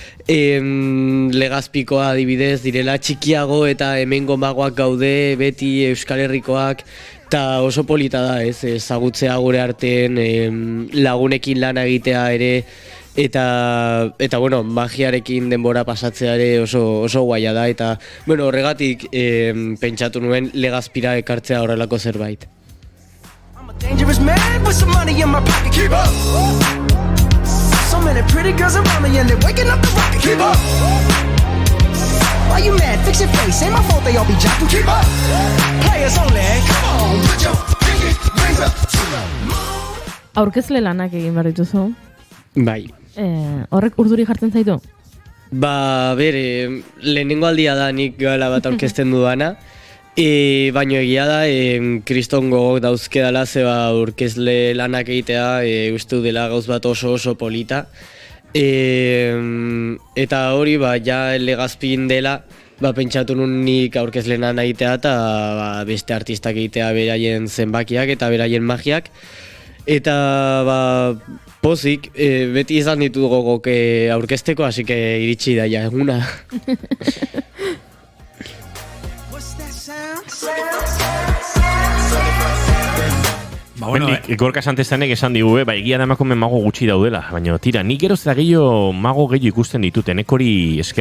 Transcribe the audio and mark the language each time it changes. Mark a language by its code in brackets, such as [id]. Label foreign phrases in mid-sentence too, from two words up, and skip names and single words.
[eu] Legazpikoa adibidez direla txikiago eta hemengo magoak gaude beti Euskal Herrikoak, eta oso polita da, ezagutzea gure artean lagunekin lana egitea ere, eta bueno, magiarekin denbora pasatzea ere oso guaia da, eta bueno, horregatik pentsatu nuen Legazpira ekartzea horrelako zerbait. [en] Dangerous man with some money in my pocket. Keep up. So many pretty girls around me and they're waking up the rocket. Keep up. Why you mad? Fix your face. Ain't my fault they all be jocking. Keep up. Players only. Come on, put your pinky rings up to the moon. [eu] Aurkezle lanak egin behar dituzu. Bai. Horrek urduri jartzen zaitu? Ba, bere, lehenengo aldia da nik gala bat aurkezten dudana, baino egia da, kriston gogok dauzkedala, zeba aurkezle lanak egitea, uste dela gauz bat oso polita. Eta hori, ba, ja Legazpin dela, ba, pentsatu nun nik aurkezle lan egitea eta ba, beste artistak egitea beraien zenbakiak eta beraien magiak. Eta ba, pozik, beti izan ditu gogok aurkezteko, [es] así que [eu] iritsi da ja eguna. Ba, bueno, Gorka Santezanek esan digu, egia da emakume mago gutxi daudela, baina tira, nik geroz eta gehiago mago gehiago ikusten dituten, hori esker.